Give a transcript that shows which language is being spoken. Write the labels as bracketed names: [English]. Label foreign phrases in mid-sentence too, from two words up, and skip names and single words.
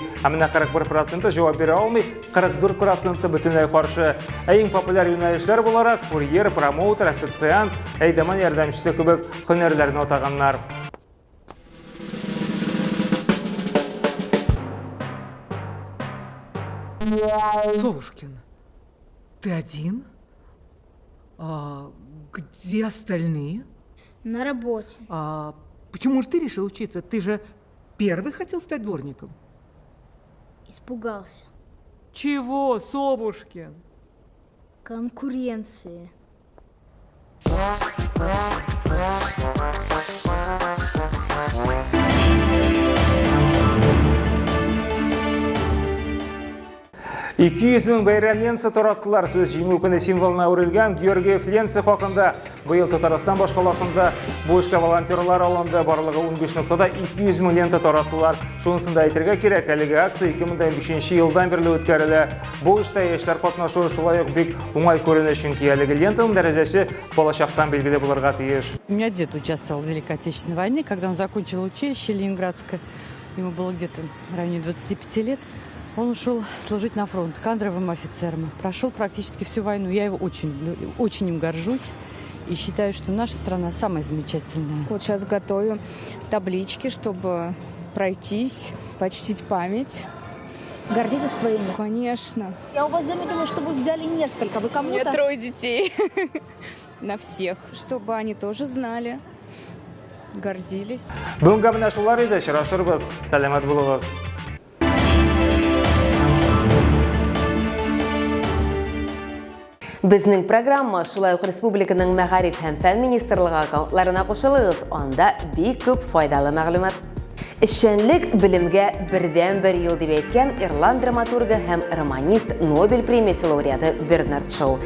[Tatar] Ә менә 41% җавап бирә алмый, 44% бөтенләй каршы. Иң популяр юнәлешләр буларак курьер, промоутер, официант, әйдәман ярдәмчесе кебек һөнәрләрне атаганнар. [Russian] Совушкин, ты один? Где остальные? На работе. Почему же ты решил учиться? Ты же первый хотел стать дворником. Испугался. Чего, Совушкин? Конкуренции. [Tatar] Ике йөзмең бәйрәмнән тараттылар. Сөз җиңү көне символына үрелгән Георгиев ленция хакында. Быел Татарстан башкаласында бу эшкә волонтерлар алынды. Барлыгы 15 ноктада 200 мең лента тараттылар. Шунысында әйтергә кирәк, әлеге акция 2005 елдан бирле үткәрелә. Бу эштә яшьләр катнашуы шулай ук бик уңай күренә, чөнки әлеге лентаның дәрәҗәсе балачактан билгеле булырга тиеш. [Russian] У меня дед участвовал в Великой Отечественной войне, когда он закончил училище Ленинградское. Ему было где-то в районе 25 лет. Он ушел служить на фронт кадровым офицером. Прошел практически всю войну. Я его очень им горжусь и считаю, что наша страна самая замечательная. Вот сейчас готовим таблички, чтобы пройтись, почтить память. Гордитесь своими? Конечно. Я у вас заметила, что вы взяли несколько. Вы кому-то? У меня 3 детей. На всех. Чтобы они тоже знали, гордились. [Tatar] Бүгенге менә шулар иде. Очрашырбыз. Сәламәт булыгыз. Безнең программа шулай ук республиканың мәгариф һәм фән министрлыгы аккаунтларына кушылыгыз. Анда бик күп файдалы мәгълүмат. Эшчәнлек белемгә бердән-бер юл дип әйткән ирланд драматургы һәм романист Нобель премиясе лауреаты Бернард Шоу.